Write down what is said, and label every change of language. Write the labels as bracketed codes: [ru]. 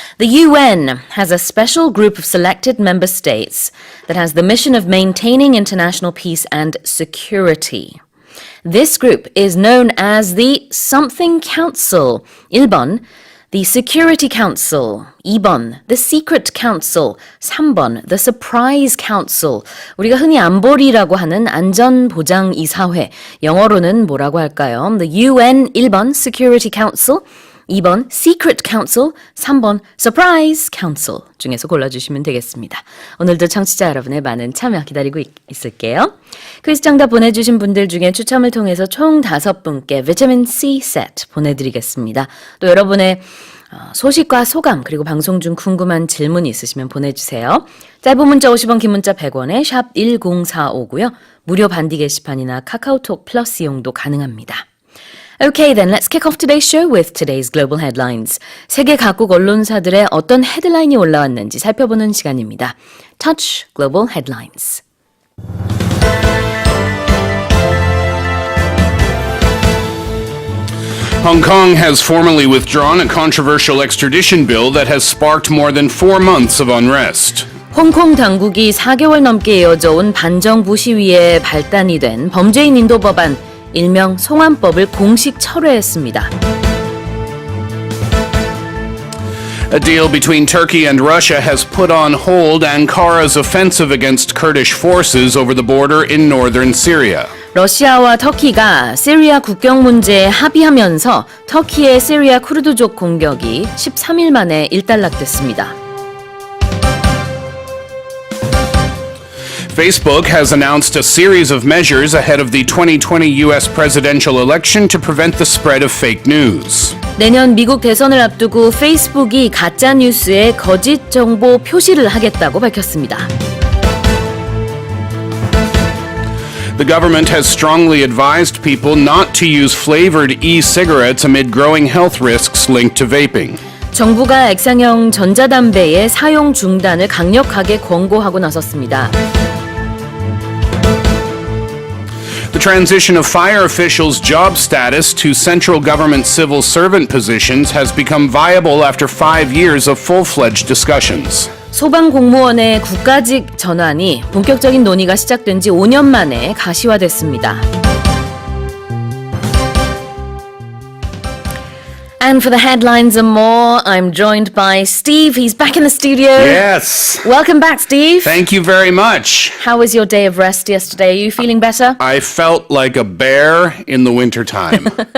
[en] The UN has a special group of selected member states that has the mission of maintaining international peace and security. This group is known as the Something Council. [ko] 1번. [en] The Security Council, 2번, The Secret Council, 3번, The Surprise Council. [ko] 우리가 흔히 안보리라고 하는 안전보장이사회, 영어로는 뭐라고 할까요? [en] The UN, 1번, Security Council, 2번, Secret Council, 3번, Surprise Council [ko] 중에서 골라주시면 되겠습니다. 오늘도 청취자 여러분의 많은 참여 기다리고 있을게요. 퀴즈 정답 보내주신 분들 중에 추첨을 통해서 총 5분께 비타민 C 세트 보내드리겠습니다. 또 여러분의 소식과 소감 그리고 방송 중 궁금한 질문 있으시면 보내주세요. 짧은 문자 50원, 긴 문자 100원에 샵 1045고요. 무료 반디 게시판이나 카카오톡 플러스 이용도 가능합니다. [en] Okay, then let's kick off today's show with today's global headlines. [ko] 세계 각국 언론사들의 어떤 헤드라인이 올라왔는지 살펴보는 시간입니다. [en] Touch Global Headlines. Hong Kong has formally withdrawn a controversial extradition bill that has sparked more than 4 months of unrest. [ko] 홍콩 당국이 4개월 넘게 이어져 온 반정부 시위에 발단이 된 범죄인 인도 법안 일명 송환법을 공식 철회했습니다. [en] A deal between Turkey and Russia has put on hold Ankara's offensive against Kurdish forces over the border in northern Syria. [ko] 러시아와 터키가 시리아 국경 문제에 합의하면서 터키의 시리아 쿠르드족 공격이 13일 만에 일단락됐습니다. [en] Facebook has announced a series of measures ahead of the 2020 U.S. presidential election to prevent the spread of fake news. [ko] 내년 미국 대선을 앞두고 페이스북이 가짜 뉴스에 거짓 정보 표시를 하겠다고 밝혔습니다. [en] The government has strongly advised people not to use flavored e-cigarettes amid growing health risks linked to vaping. [ko] 정부가 액상형 전자담배의 사용 중단을 강력하게 권고하고 나섰습니다. [en] The transition of fire officials' job status to central government civil servant positions has become viable after 5 years of full-fledged discussions. [ko] 소방공무원의 국가직 전환이 본격적인 논의가 시작된 지 5년 만에 가시화됐습니다. [en] And for the headlines and more, I'm joined by Steve. He's back in the studio. Yes. Welcome back, Steve. Thank you very much. How was your day of rest yesterday? Are you feeling better? I felt like a bear in the wintertime.